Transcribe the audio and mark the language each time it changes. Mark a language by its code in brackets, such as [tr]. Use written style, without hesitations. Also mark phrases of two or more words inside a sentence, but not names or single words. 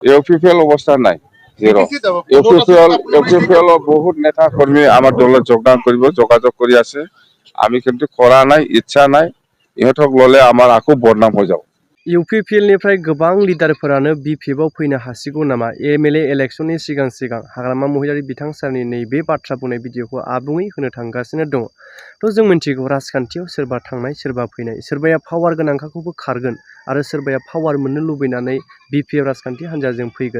[as] ইউপিপিএল অবস্থা নাই, জিরো। ইউপিপিএল বহুত নেতা কর্মী আমার দলত যোগদান করব, যোগাযোগ করে আছে। আমি কিন্তু করা নাই, ইচ্ছা নাই। ইহঁতক ললে আমার আকো বদনাম হয়ে যাব। [brx] इउपिपिएलनिफ्राय गोबां लिडारफोरानो बिपिएफआव फैनो हासिगौ नामा? एमएलए इलेक्शननि सिगां सिगां हाग्रामा महिलारि बिथां सारनि नैबे बाथ्रा बुंनाय भिडिअखौ आबुङै होनो थांगासिनो दङ। थ' जों मिन्थिगौ राजखान्थियाव सोरबा थांनाय सोरबा फैनाय, सोरबाया पावार गोनांखाखौबो खारगोन आरो सोरबाया पावार मोननो लुबैनानै बिपिएफ राजखान्थि हान्जाजों फैगोन।